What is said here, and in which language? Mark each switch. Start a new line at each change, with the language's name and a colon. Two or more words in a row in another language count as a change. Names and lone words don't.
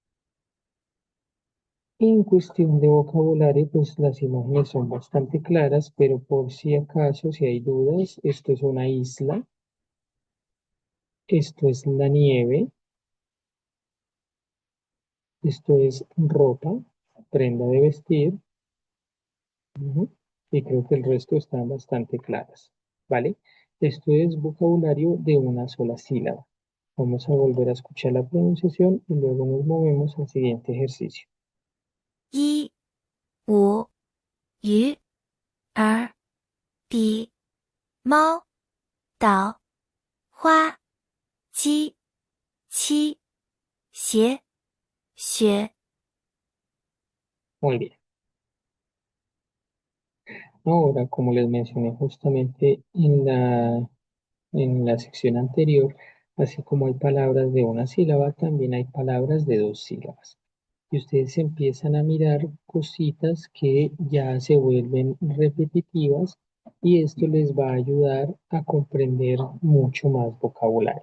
Spanish: En cuestión de vocabulario, pues las imágenes son bastante claras, pero por si acaso, si hay dudas, esto es una isla, esto es la nieve, esto es ropa, prenda de vestir, ujú, y creo que el resto están bastante claras, ¿vale? Esto es vocabulario de una sola sílaba. Vamos a volver a escuchar la pronunciación y luego nos movemos al siguiente ejercicio.
Chinese: 一、五、鱼、儿、笔、猫、岛、花、鸡、七、鞋、雪。
Spanish: Muy bien. Ahora, como les mencioné justamente en la sección anterior, así como hay palabras de una sílaba, también hay palabras de dos sílabas. Y ustedes empiezan a mirar cositas que ya se vuelven repetitivas y esto les va a ayudar a comprender mucho más vocabulario.